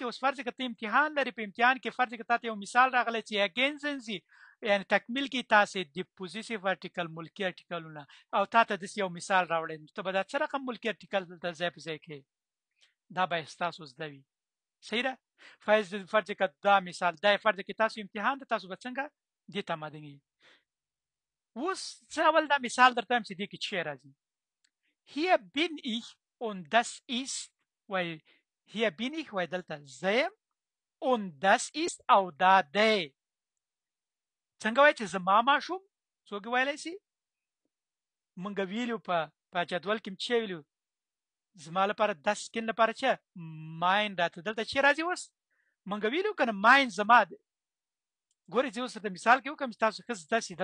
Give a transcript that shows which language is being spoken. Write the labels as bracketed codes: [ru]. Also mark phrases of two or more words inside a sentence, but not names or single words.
[ps] اوس فرض که ته امتحان لري، په امتحان کې فرض که تاته یو مثال راغلی چې اګینزنسي، یعنی تکمیل کې تاسې د پوزیسیو ارټیکل ملکي ارټیکلونه، او تاته داسې یو مثال راوړی، نو ته به دا څه رقم ملکي ارټیکل دلته ځای په ځای کې؟ دا باید ستاسو زده وي. صحیح ده؟ فرض که دا مثال، دا فرض که تاسو امتحان ده، تاسو به څنګه دې ته آمادګي. اوس زه اول دا مثال درته وایم چې دې کې څه راځي. [de] Hier bin ich und das ist، وایي hier bin ich وایي [ps] دلته زه یم، [de] und das ist [ps] او دا دی. څنګه وایي چې زما ماشوم؟ څوک ویلی سي؟ مونږ ویلو په جدول کې څه ویلو؟ زما لپاره د سکین لپاره څه؟ ماین راته. دلته څه راځي اوس؟ مونږ ویلو که نه ماین زما دی. ګورئ زه اوس درته مثال کې وکړم چې تاسو ښه زده سي.